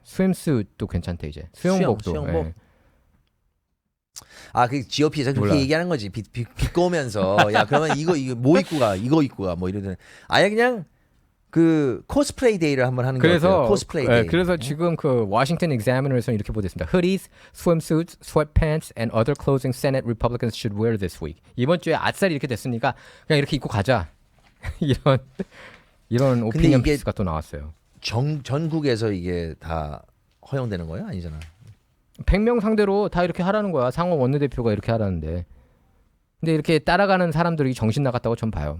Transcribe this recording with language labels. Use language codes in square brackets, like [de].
[ko] 스윙스도 괜찮대 이제. 수영복도. 수영복. 예. 그 GOP에서 그렇게 몰라. 얘기하는 거지. 비꼬면서 야 그러면 이거 뭐 입고 가 이거 입고 가 뭐 이러더니 아예 그냥 그 코스프레이 데이를 한번 하는 거예요. 그래서 코스프레이 예, 데이. 그래서 지금 그 워싱턴 Examiner에서는 이렇게 보도했습니다. [en] Hoodies, swimsuits, sweatpants, and other clothing Senate Republicans should wear this week. [ko] 이번 주에 아싸리 이렇게 됐으니까 그냥 이렇게 입고 가자. 이런 오피니언 이게 피스가 또 나왔어요. 전국에서 이게 다 허용되는 거예요? 아니잖아. 100명 상대로 다 이렇게 하라는 거야. 상원 원내대표가 이렇게 하라는데. 근데 이렇게 따라가는 사람들이 정신 나갔다고 전 봐요.